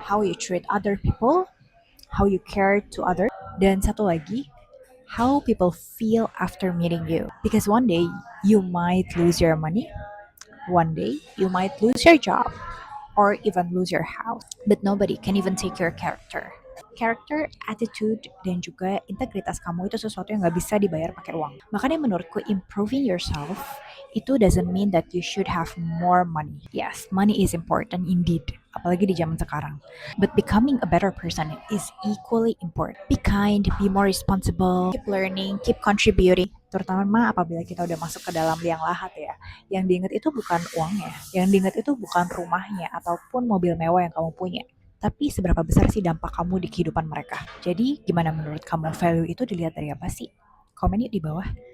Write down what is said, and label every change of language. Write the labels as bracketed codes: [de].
[en] How you treat other people, how you care to others, [id] dan satu lagi, [en] how people feel after meeting you. Because one day you might lose your money, one day you might lose your job, or even lose your house. But nobody can even take your character. [id] Character, attitude, dan juga integritas kamu itu sesuatu yang gak bisa dibayar pakai uang. Makanya menurutku [en] improving yourself itu doesn't mean that you should have more money. Yes, money is important indeed, [id] apalagi di zaman sekarang. [en] But becoming a better person is equally important. Be kind, be more responsible, keep learning, keep contributing. [id] Terutama apabila kita udah masuk ke dalam liang lahat ya. Yang diingat itu bukan uangnya, yang diingat itu bukan rumahnya ataupun mobil mewah yang kamu punya. Tapi seberapa besar sih dampak kamu di kehidupan mereka. Jadi gimana menurut kamu, value itu dilihat dari apa sih? Komen yuk di bawah.